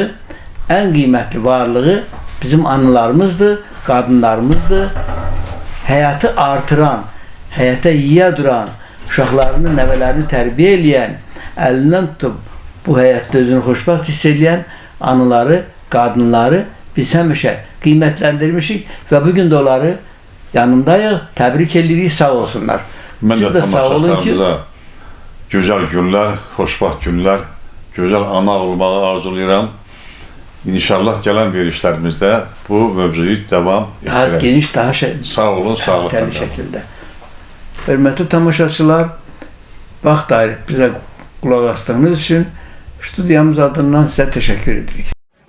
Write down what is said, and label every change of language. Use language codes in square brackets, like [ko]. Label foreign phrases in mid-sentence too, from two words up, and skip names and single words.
[az] ən qiymətli varlığı bizim analarımızdır, qadınlarımızdır, həyatı artıran, həyata yiyə duran, uşaqlarını, nəvələrini tərbiyə eləyən, əlindən tutub bu həyatda özünü xoşbəxt hiss edən anaları, qadınları biz həmişə qiymətləndirmişik və bugün də onları yanındayıq, təbrik edirik, sağ olsunlar. Mən də tamaşaçılarımıza gözəl günlər, xoşbəxt günlər, gözəl ana olmağı arzulayıram. [tr] İnşallah gelen verişlerimizde bu mövzuyu devam Daha ettirelim. geniş, daha Sağ olun, sağlıkla kaliteli kalın. şekilde. Hürmetli tamaşaçılar, [az] vaxt ayırıp [tr] bize kulak astığınız için stüdyamız adından size teşekkür edirik.